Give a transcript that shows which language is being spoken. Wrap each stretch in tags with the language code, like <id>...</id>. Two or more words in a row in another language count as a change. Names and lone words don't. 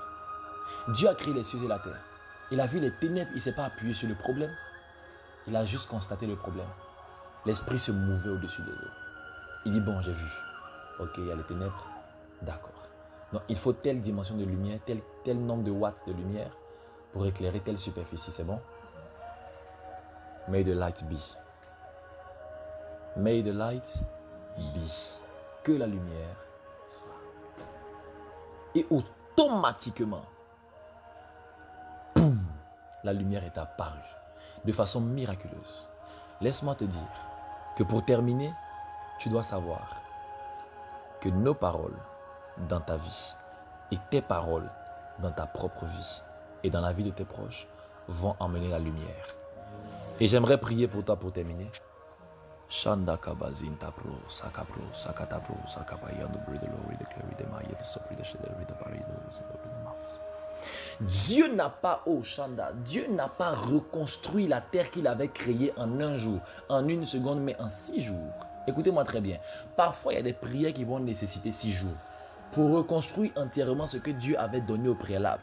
<fr>Dieu a créé les cieux et la terre. Il a vu les ténèbres, il ne s'est pas appuyé sur le problème. Il a juste constaté le problème. L'esprit se mouvait au-dessus des eaux. Il dit, bon, j'ai vu. Ok, il y a les ténèbres. D'accord. Donc, il faut telle dimension de lumière, tel nombre de watts de lumière pour éclairer telle superficie. C'est bon?</fr> <en>May the light be. May the light be.</en> <fr>Que la lumière soit. Et automatiquement, boum, la lumière est apparue de façon miraculeuse. Laisse-moi te dire que pour terminer, tu dois savoir que nos paroles dans ta vie et tes paroles dans ta propre vie et dans la vie de tes proches vont emmener la lumière. Et j'aimerais prier pour toi pour terminer. Shanda kabazin tapro sakapro sakatapro sakabayando bridelo declare de maille de sopri de chez de Paris de Mars. Dieu n'a pas, oh Shanda, Dieu n'a pas reconstruit la terre qu'il avait créée en un jour, en une seconde, mais en 6 jours. Écoutez-moi très bien. Parfois, il y a des prières qui vont nécessiter 6 jours pour reconstruire entièrement ce que Dieu avait donné au préalable.</fr>